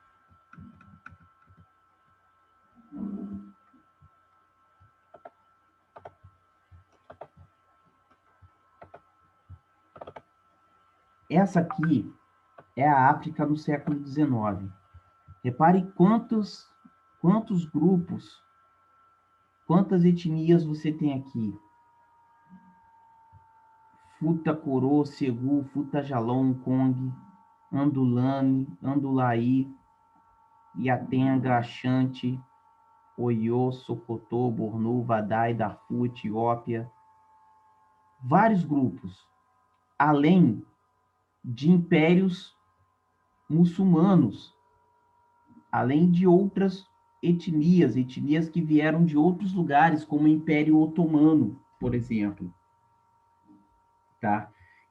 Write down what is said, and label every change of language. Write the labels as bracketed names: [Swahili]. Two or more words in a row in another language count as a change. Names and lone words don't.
[Portuguese] Essa aqui é a África no século XIX. Repare quantos grupos, quantas etnias você tem aqui. Futa Corô, Segu, Futa Jalon, Kong, Andulane, Andulaí, Iatenga, Axante, Oiô, Socotô, Bornu, Vadai, Darfur, Etiópia. Vários grupos, além de impérios muçulmanos, além de outras etnias que vieram de outros lugares, como o Império Otomano, por exemplo, tá?